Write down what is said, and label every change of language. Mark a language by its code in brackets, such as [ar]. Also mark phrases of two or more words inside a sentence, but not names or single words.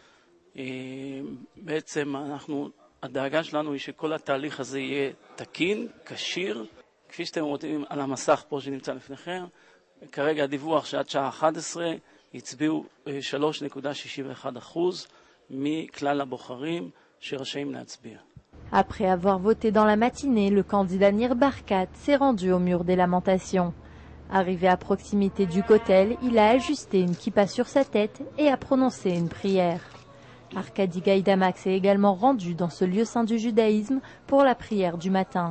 [he] בעצם הדאגה שלנו היא שכל התהליך הזה יהיה תקין, כשיר. כפי שאתם רואים על המסך פה שנמצא לפניכם, כרגע הדיווח שעד שעה 11 הצביעו 3.61% מכלל הבוחרים שרשאים להצביע. [fr] Après avoir voté dans la matinée, le candidat Nir Barkat s'est rendu au mur des lamentations. Arrivé à proximité du kotel, il a ajusté une kippa sur sa tête et a prononcé une prière. Arkady Gaïdamax s'est également rendu dans ce lieu saint du judaïsme pour la prière du matin.